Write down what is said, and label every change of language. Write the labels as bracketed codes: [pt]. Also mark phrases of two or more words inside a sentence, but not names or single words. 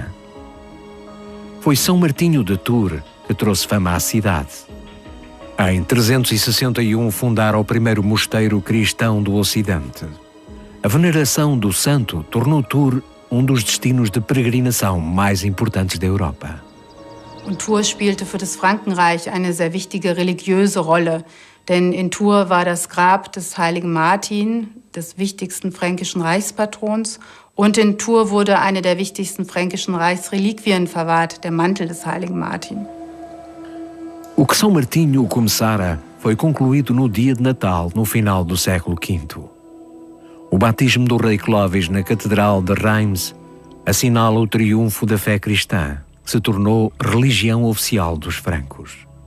[pt] Foi São Martinho de Tours que trouxe fama à cidade. Em 361 fundara o primeiro mosteiro cristão do Ocidente. A veneração do santo tornou Tours um dos destinos de peregrinação mais importantes da Europa. [de] Und Tours spielte für das Frankenreich eine sehr wichtige religiöse Rolle. Denn in Tours war das Grab des heiligen Martin, des wichtigsten fränkischen Reichspatrons. Und in Tours wurde eine der wichtigsten fränkischen Reichsreliquien verwahrt, der Mantel des heiligen Martin. [pt] O que São Martinho começara foi concluído no dia de Natal, no final do século V. O batismo do rei Clovis na Catedral de Reims assinala o triunfo da fé cristã, que se tornou religião oficial dos francos.